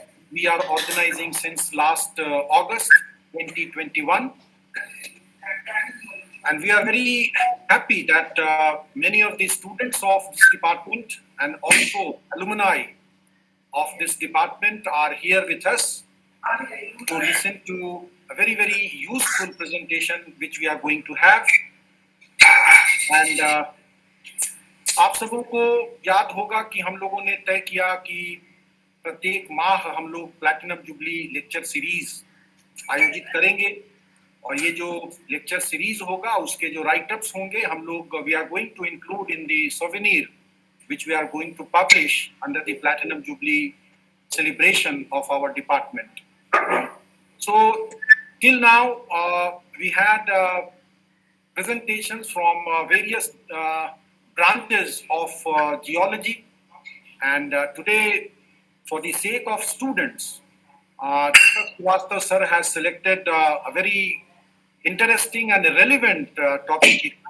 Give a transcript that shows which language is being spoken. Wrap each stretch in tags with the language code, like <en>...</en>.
<en>We are organizing since last August 2021, and we are very happy that many of the students of this department and also alumni of this department are here with us to listen to a very, very useful presentation which we are going to have.</en> <hi>And आप सबों को याद होगा कि हम लोगों ने तय किया कि प्रत्येक माह हम लोग प्लैटिनम जुबली लेक्चर सीरीज आयोजित करेंगे, और ये जो लेक्चर सीरीज होगा उसके जो राइटअप्स होंगे हम लोग</hi> <en>We are going to include in the souvenir which we are going to publish under the Platinum Jubilee celebration of our department. So till now we had presentations from various branches of geology, and today, for the sake of students, Deepak Srivastava sir has selected a very interesting and relevant topic.</en>